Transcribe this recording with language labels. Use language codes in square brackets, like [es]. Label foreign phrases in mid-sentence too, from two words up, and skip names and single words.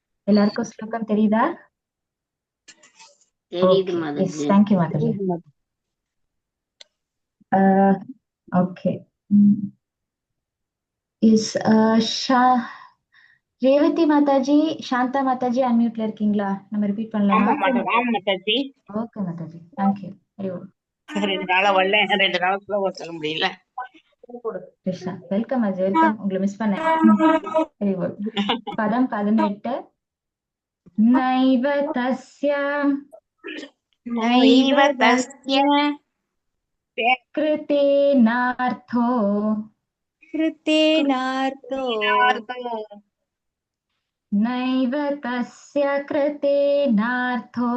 [ta] எல்லாருக்கும் ஸ்லோகம் தெரியுதா? தெரியுது [en] Okay. Yes, மாதாஜி. thank you, Mataji. Okay. [ta] Is ரேவதி மாதாஜி, சாந்தா மாதாஜி அன்மியூட்ல இருக்கீங்களா? நம்ம ரிப்பீட் பண்ணலாமா? மாதாஜி. [en] okay Mataji, thank you. Very good. [ta] 2 நாளா வரல, 2 நாள் ஸ்லோகம் சொல்ல முடியல. கிருஷ்ணா, [en] welcome Ajay, welcome. [ta] உங்களை மிஸ் பண்ணேன். [en] very good. [ta] பதம் 18. [sa] नैव तस्य कृतेनार्थो नैव तस्य कृतेनार्थो